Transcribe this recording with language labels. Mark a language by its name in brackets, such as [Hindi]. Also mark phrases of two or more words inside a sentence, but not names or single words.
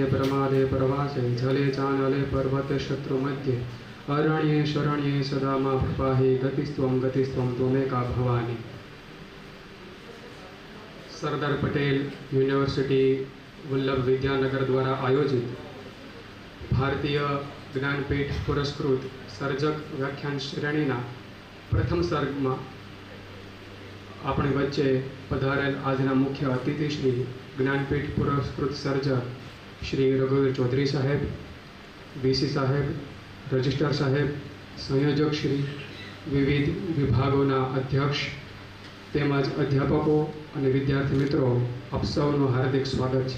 [Sanskrit] प्रमादे प्रवासे जले चानले पर्वते शत्रुमध्ये अरण्ये शरण्ये सदा मा पाहि गतिस्त्वं त्वमेका भवानी. [Gujarati] સરદાર પટેલ યુનિવર્સિટી વલ્લભ વિદ્યાનગર દ્વારા આયોજિત ભારતીય જ્ઞાનપીઠ પુરસ્કૃત સર્જક વ્યાખ્યાન શ્રેણીના પ્રથમ સર્ગમાં આપણી વચ્ચે પધારેલ આજના મુખ્ય અતિથિ શ્રી જ્ઞાનપીઠ પુરસ્કૃત સર્જક શ્રી રઘુવીર ચૌધરી સાહેબ, વીસી સાહેબ, રજિસ્ટ્રાર સાહેબ, સંયોજક શ્રી, વિવિધ વિભાગોના અધ્યક્ષ તેમજ અધ્યાપકો અને વિદ્યાર્થી મિત્રો, આપ સૌનું હાર્દિક સ્વાગત છે.